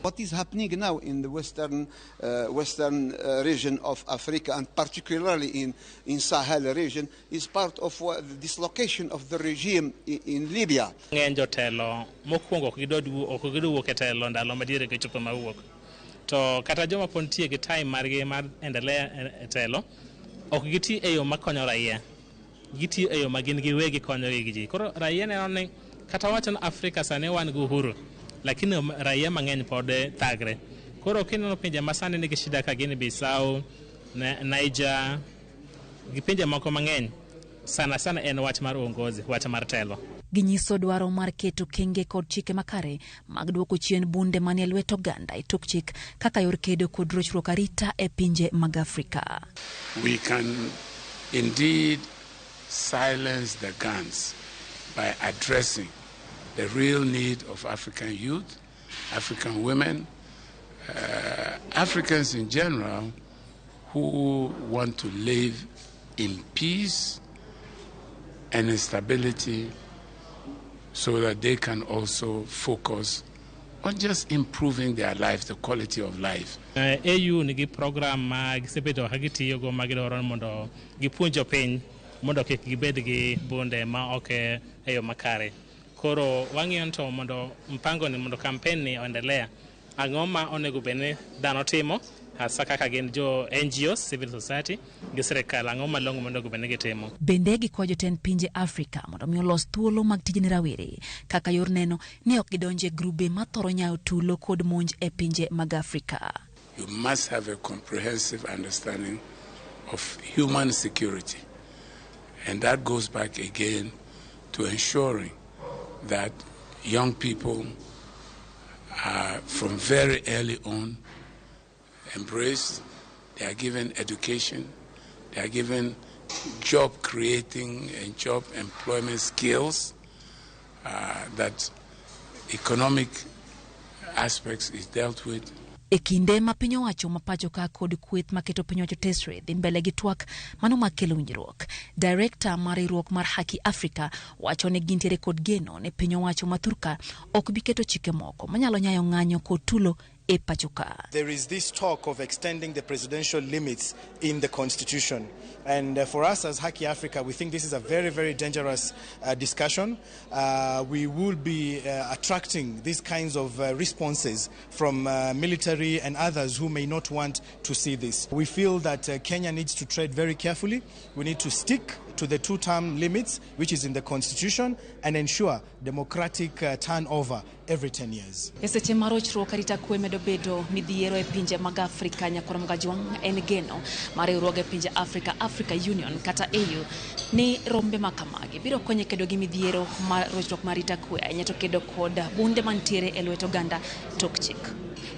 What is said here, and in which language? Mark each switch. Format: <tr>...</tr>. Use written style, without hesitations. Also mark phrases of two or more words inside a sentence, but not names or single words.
<en>What is happening now in the western region of Africa, and particularly in Sahel region, is part of the dislocation of the regime in Libya.</en> <luo>To kata joma pontie gi time margi mar endelea telo ok giti eyo makonyo raia, giti eyo magin giwegi konyo gi ji. Koro raia neno ni kata wacho na Afrika sane wan gi uhuru, lakini raia mang'eny pod thagre. Koro kineno pinje masane nigi shida ka Guinea Bissau, Niger, gi pinje moko mang'eny, sana en wach mar uongozi, wach mar telo. Ginyiso dwaro mar keto kenge kod chike makare mag duoko chien bunde manie lwet oganda e tok chik kaka yor kedo kod rochruok arita e pinje mag Afrika.</luo> <en>We can indeed silence the guns by addressing the real need of African youth, African women, Africans in general who want to live in peace and in stability, so that they can also focus on just improving their lives, the quality of life.</en> <luo>AU nigi program ma gisebedo hagitiyo go magidoro mondo gipunjo piny mondo kik gibed gi bunde ma ok eyo makare. Koro wang'iyo to mondo mpango ni mondo campaign ni oendelea, ang'o ma onego bene dhano timo hasa kaka gin jo NGOs,</luo> <en>civil society,</en> <luo>gi sirkal, ang'o malong'o mondo bene gitimo. Bende gikwayo jotend pinje Afrika mondo mi olos thuolo mag tijni rawere kaka yor neno ni ok gidonje grube mathoro nyayo tulo kod monj e pinje mag Afrika.</luo> <en>You must have a comprehensive understanding of human security, and that goes back again to ensuring that young people are from very early on embraced, they are given education, they are given job creating and job employment skills, that economic aspects is dealt with.</en> <luo>E kinde ma piny owacho mapacho ka kod kweth maketo piny owacho tesre dhi mbele gi twak mano makelo winjruok. Director mar riwruok mar haki Afrika wacho ni gintiere kod geno ne piny owacho mathurka ok bi keto chike moko manyalo nyayo ng'anyo kod tulo e pachoka.</luo> <en>There is this talk of extending the presidential limits in the constitution, and for us as Haki Africa, we think this is a very, very dangerous discussion. We will be attracting these kinds of responses from military and others who may not want to see this. We feel that Kenya needs to tread very carefully. We need to stick to the two-term limits, which is in the constitution, and ensure democratic turnover every 10 years.</en> <luo>Eseche marochruok arita kwe medo bedo midhiero e pinje mag Afrika nyakoro mgajwang' en geno mar riwruoge pinje Afrika, Africa Union kata AU ni rombe makamagi biro konyo kedo gi midhiero mar rochruok marita kwe nyato kedo kod bunde mantiere e lwet oganda tok chik.</luo>